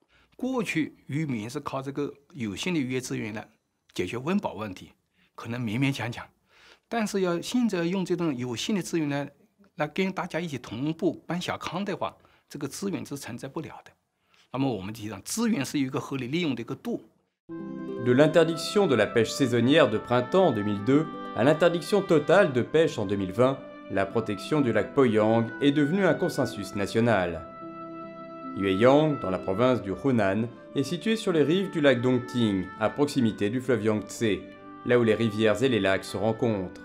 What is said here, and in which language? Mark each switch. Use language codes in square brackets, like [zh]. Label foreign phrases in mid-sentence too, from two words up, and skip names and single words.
[zh] 过去渔民是靠这个有限的渔业资源来解决温饱问题，可能勉勉强强，但是现在用这种有限的资源来跟大家一起同步搬小康的话，这个资源是存在不了的。那么我们提倡资源是有一个合理利用的一个度。 [fr] De l'interdiction de la pêche saisonnière de printemps en 2002 à l'interdiction totale de pêche en 2020, la protection du lac Poyang est devenue un consensus national. Yueyang, dans la province du Hunan, est située sur les rives du lac Dongting, à proximité du fleuve Yangtze, là où les rivières et les lacs se rencontrent.